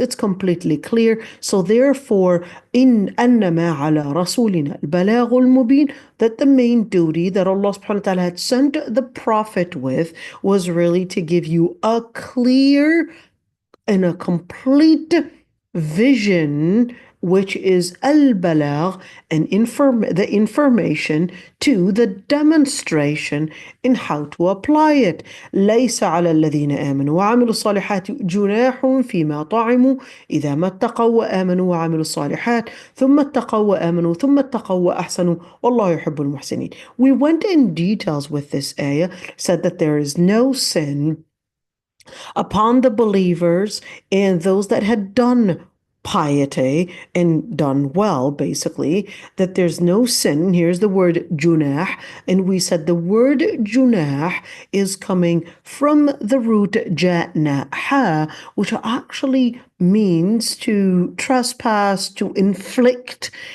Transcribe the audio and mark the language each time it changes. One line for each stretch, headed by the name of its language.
English: It's completely clear. So therefore, in annama ala rasulina al-balagh al-mubin, that the main duty that Allah subhanahu wa ta'ala had sent the Prophet with was really to give you a clear and a complete vision, which is al-balagh, and the information to the demonstration in how to apply it.
Arabic: ليس على الذين آمنوا وعملوا الصالحات جناح فيما طعموا إذا ما اتقوا وآمنوا وعملوا الصالحات ثم اتقوا وآمنوا ثم اتقوا وأحسنوا والله يحب المحسنين.
English: We went in details with this ayah, said that there is no sin upon the believers and those that had done piety and done well, basically, that there's no sin. Here's the word junah, and we said the word junah is coming from the root janaha, which actually means to trespass, to inflict.